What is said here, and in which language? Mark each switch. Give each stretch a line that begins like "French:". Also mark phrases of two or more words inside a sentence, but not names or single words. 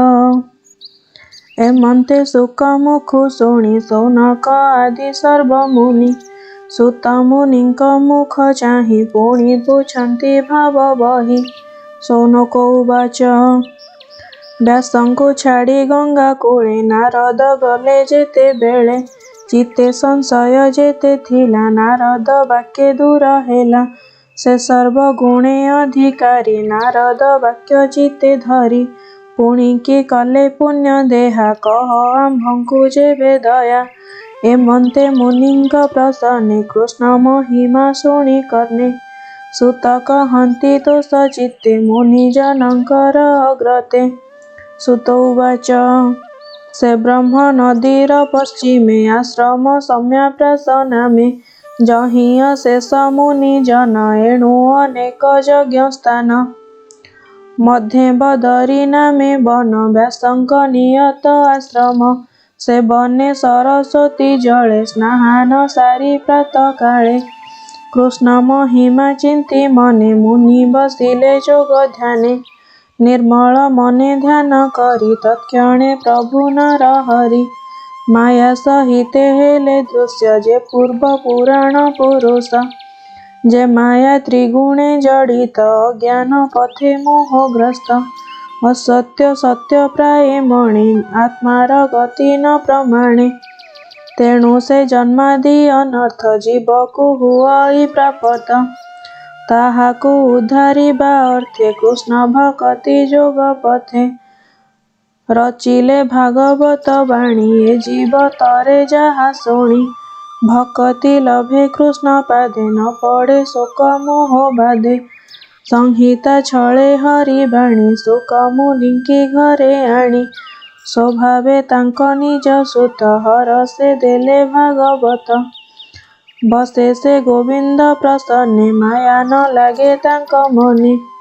Odia: ଏମନ୍ତେ ଶୁକ ମୁଖୁ ଶୁଣି ଶୌନକ ଆଦି ସର୍ବ ମୁନି ସୂତ ମୁନିଙ୍କ ମୁଖ ଚାହିଁ ପୁଣି ପୁଚ୍ଛନ୍ତି ଭାବ ବହି। ଶୌନକ ଉବାଚ ବ୍ୟାସଙ୍କୁ ଛାଡ଼ି ଗଙ୍ଗା କୂଳେ ନାରଦ ଗଲେ ଯେତେବେଳେ ଚିତ୍ତେ ସଂଶୟ ଯେତେ ଥିଲା ନାରଦ ବାକ୍ୟେ ଦୂର ହେଲା। ସେ ସର୍ବଗୁଣେ ଅଧିକାରୀ ନାରଦ ବାକ୍ୟ ଚିତ୍ତେ ଧରି ପୁଣି କି କଲେ ପୁଣ୍ୟ ଦେହା କହ ଆମ୍ଭଙ୍କୁ ଯେବେ ଦୟା। ଏମନ୍ତେ ମୁନିଙ୍କ ପ୍ରସନ୍ନେ କୃଷ୍ଣ ମହିମା ଶୁଣି କର୍ଣ୍ଣେ ସୂତ କହନ୍ତି ଦୋଷ ଚିତ୍ତେ ମୁନି ଜନକର ଅଗ୍ରତେ। ସୂତ ଉବାଚ ସେ ବ୍ରହ୍ମ ନଦୀର ପଶ୍ଚିମେ ଆଶ୍ରମ ସମ୍ୟାପ୍ରାସ ନାମେ ଯହିଁ ଅଶେଷ ମୁନି ଜନ ଏଣୁ ଅନେକ ଯଜ୍ଞ ସ୍ଥାନ। ମଧ୍ୟେ ବଦରୀ ନାମେ ବନ ବ୍ୟାସଙ୍କ ନିୟତ ଆଶ୍ରମ ସେ ବନେ ସରସ୍ୱତୀ ଜଳେ ସ୍ନାନ ସାରି ପ୍ରାତଃ କାଳେ। କୃଷ୍ଣ ମହିମା ଚିନ୍ତି ମନେ ମୁନି ବସିଲେ ଯୋଗ ଧ୍ୟାନେ ନିର୍ମଳ ମନେ ଧ୍ୟାନ କରି ତତ୍କ୍ଷଣେ ପ୍ରଭୁ ନର ହରି। ମାୟା ସହିତେ ହେଲେ ଦୃଶ୍ୟ ଯେ ପୂର୍ବ ପୁରାଣ ପୁରୁଷ ଯେ ମାୟା ତ୍ରିଗୁଣେ ଜଡ଼ିତ ଅଜ୍ଞାନ ପଥେ ମୋହଗ୍ରସ୍ତ ଅସତ୍ୟ ସତ୍ୟ ପ୍ରାୟେ ମଣି ଆତ୍ମାର ଗତି ନ ପ୍ରମାଣେ। ତେଣୁ ସେ ଜନ୍ମାଦି ଅନର୍ଥ ଜୀବକୁ ହୁଅଇ ପ୍ରାପ୍ତ ତାହାକୁ ଉଦ୍ଧାରିବା ଅର୍ଥେ କୃଷ୍ଣ ଭକ୍ତି ଯୋଗ ପଥେ। ରଚିଲେ ଭାଗବତ ବାଣୀ ଏ ଜୀବ ତରେ ଯାହା ଶୁଣି ଭକ୍ତି ଲଭେ କୃଷ୍ଣ ପାଦେ ନ ପଡ଼େ ଶୋକ ମୋହ ବାଧେ। ସଂହିତା ଛଳେ ହରି ବାଣୀ ଶୁକ ମୁନିଙ୍କି ଘରେ ଆଣି ସ୍ୱଭାବେ ତାଙ୍କ ନିଜ ସୁତ ହରଷେ ଦେଲେ ଭାଗବତ। ବସେ ସେ ଗୋବିନ୍ଦ ପ୍ରସନ୍ନେ ମାୟା ନ ଲାଗେ ତାଙ୍କ ମନେ।